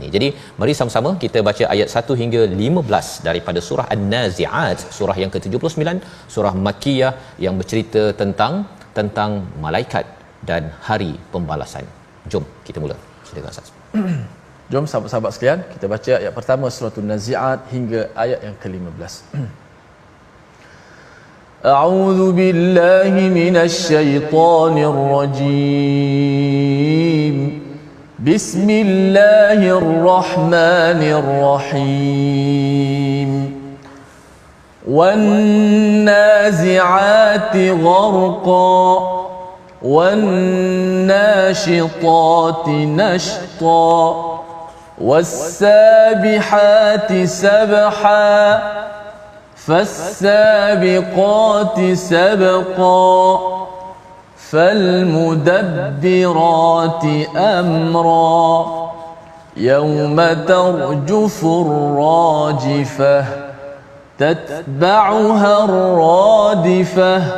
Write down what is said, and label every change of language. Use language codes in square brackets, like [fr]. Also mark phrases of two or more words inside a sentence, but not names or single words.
[ms] Jadi mari sama-sama kita baca ayat 1 hingga 15 daripada surah An-Nazi'at, surah yang ke-79, surah Makkiyah yang bercerita tentang malaikat dan hari pembalasan. Jom kita mula. Silakan Ustaz. Jom sahabat-sahabat sekalian, kita baca ayat pertama surah An-Nazi'at hingga ayat yang ke-15. [ar] أعوذ بالله من الشيطان الرجيم. بسم الله الرحمن الرحيم. والنازعات غرقا والناشطات نشطا والسابحات سبحا فالسابقات سبقا فالمدبرات أمرا يوم ترجف الراجفة تتبعها الرادفة